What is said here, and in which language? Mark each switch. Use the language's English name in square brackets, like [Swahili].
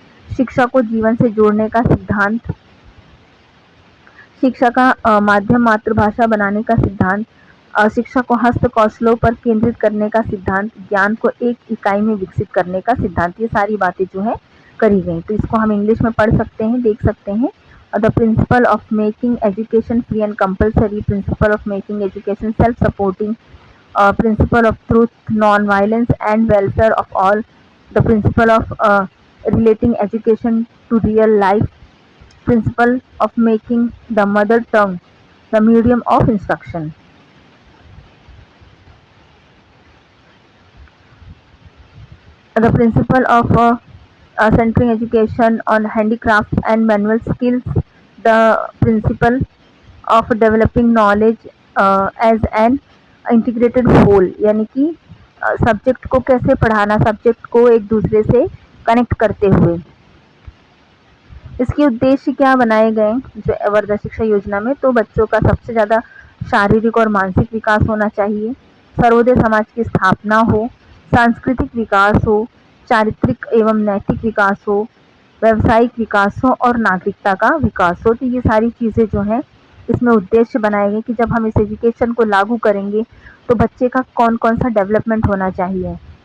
[Hindi] शिक्षा को जीवन से जोड़ने का सिद्धांत, शिक्षा का माध्यम मातृभाषा बनाने का सिद्धांत, शिक्षा को हस्त कौशलों पर केंद्रित करने का सिद्धांत, ज्ञान को एक इकाई में विकसित करने का सिद्धांत, ये सारी बातें जो है करी गई। तो इसको हम इंग्लिश में पढ़ सकते हैं, देख सकते हैं। [English] The principle of making education free and compulsory, principle of making education self supporting, principle of truth, non-violence and welfare of all, the principle of relating education to real life, principle of making the mother tongue the medium of instruction. The principle of centering education on handicrafts and manual skills, the principle of developing knowledge as an integrated whole, [Hindi] यानी कि subject को कैसे पढ़ाना, subject को एक दूसरे से connect करते हुए। इसके उद्देश्य क्या बनाए गए जो वर्धा शिक्षा योजना में, तो बच्चों का सबसे ज़्यादा शारीरिक और मानसिक विकास होना चाहिए, सर्वोदय समाज की स्थापना हो, सांस्कृतिक विकास हो, चारित्रिक एवं नैतिक विकास हो, व्यावसायिक विकास हो और नागरिकता का विकास हो। तो ये सारी चीज़ें जो हैं इसमें उद्देश्य बनाए गए कि जब हम इस एजुकेशन को लागू करेंगे तो बच्चे का कौन कौन सा डेवलपमेंट होना चाहिए।